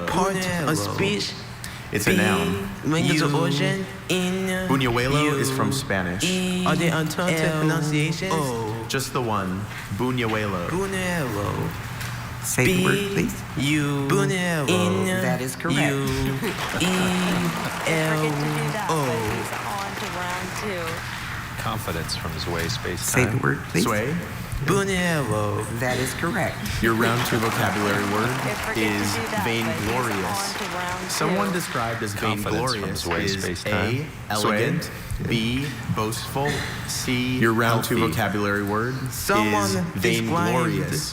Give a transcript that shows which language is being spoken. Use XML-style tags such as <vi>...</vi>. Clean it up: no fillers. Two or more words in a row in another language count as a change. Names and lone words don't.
<en>Part of speech. It's a noun. Language of origin in Buñuelo is from Spanish. Are there alternative pronunciations? Just the one. Buñuelo. Buñuelo. Say the word, please. Buñuelo. That is correct. U-E-L-O. Confidence from Zway Space Say Time. the word, please. Sway. Buñuelo. That is correct. Your round 2 vocabulary word is vainglorious. Someone described as vainglorious is A, elegant, B, boastful, C, your round 2 vocabulary word is vainglorious.</en>